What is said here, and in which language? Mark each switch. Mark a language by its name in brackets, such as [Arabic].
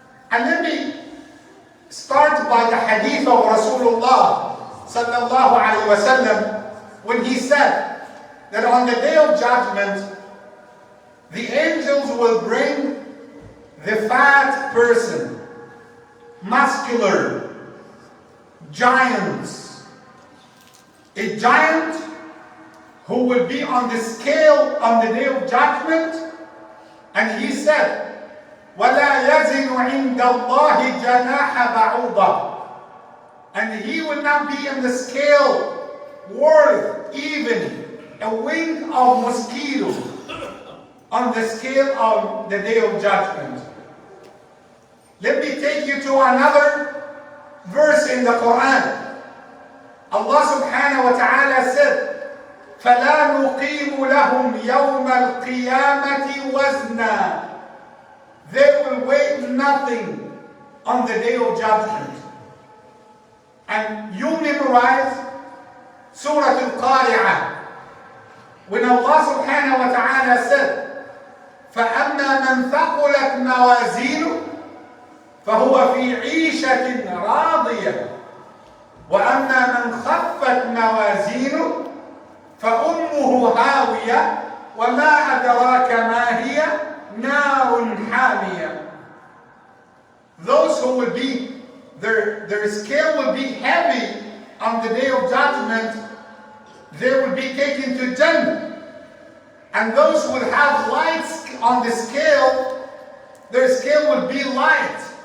[English] And let me start by the hadith of Rasulullah sallallahu alaihi wasallam, when he said that on the day of judgment, the angels will bring the fat person, muscular, giants. A giant who will be on the scale on the day of judgment. And he said, [Arabic] وَلَا يَزِنُ عِنْدَ اللَّهِ جَنَاحَ بَعُوضَةٍ. [English] And he will not be in the scale worth even a wing of mosquito on the scale of the day of judgment. Let me take you to another verse in the Quran. [Arabic] Allah subhanahu wa ta'ala said, فَلَا نُقِيمُ لَهُمْ يَوْمَ الْقِيَامَةِ وَزْنًا. [English] They will weigh nothing on the day of judgment. And you memorize Surah Al-Qari'ah, when Allah subhanahu wa ta'ala said, [Arabic] فَأَمَّا مَنْ ثَقُلَتْ مَوَازِينُهُ فَهُوَ فِي عِيشَةٍ رَاضِيَةٍ وَأَمَّا مَنْ خَفَّتْ مَوَازِينُهُ فَأُمُّهُ هَاوِيَةٌ وَمَا أَدْرَاكَ مَا هِيَ نَارٌ حَامِيَةٌ. [English] also will be, their scale will be heavy on the day of judgment. They will be taken to Jannah. And those who will have lights on the scale, their scale will be light.